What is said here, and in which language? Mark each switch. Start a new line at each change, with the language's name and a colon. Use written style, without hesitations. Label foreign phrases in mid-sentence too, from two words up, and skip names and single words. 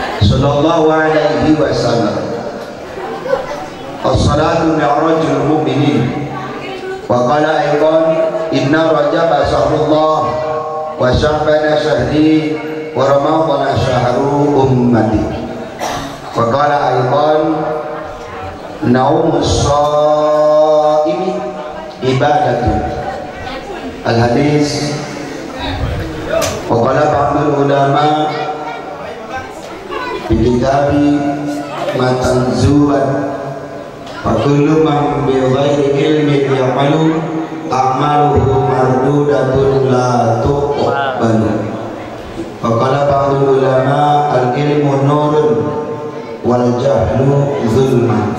Arabic: صلى الله عليه وسلم. الصلاة معراج المؤمنين. وقال أيضا إن رجب شهر الله وشعبان شهري ورمضان شهر أمتي. وقال أيضا نوم الصائم عبادة. الحديث. وقال بعض العلماء بكتاب متنزبان وكل من بغير علم يعمل أعماله مردودة لا تقبل. وقال بعض العلماء العلم نور والجهل ظلمة.